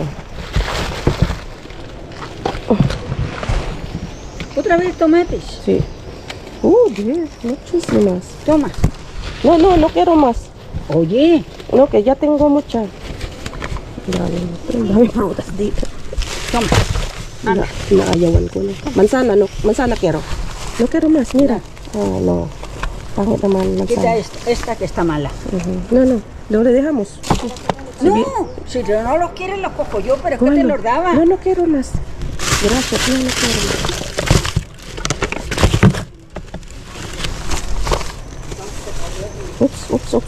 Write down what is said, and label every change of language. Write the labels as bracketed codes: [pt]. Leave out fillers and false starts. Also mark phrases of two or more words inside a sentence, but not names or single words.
[es] otra vez tomates. Sí. 10, muchísimas. Toma. No quiero más. Oye, No, que ya tengo muchas. Dame frutas dito. toma. [tl] Naayawan ko na. [es] Manzana, no. Manzana quiero. No quiero más, mira. No. [tl] Pangit naman [es] Quita manzana. esta que está mala. No. Luego le dejamos. No, si no los quieres los cojo yo, pero es que te Cógelo. los daba. No quiero más. Gracias, no quiero más. Ups.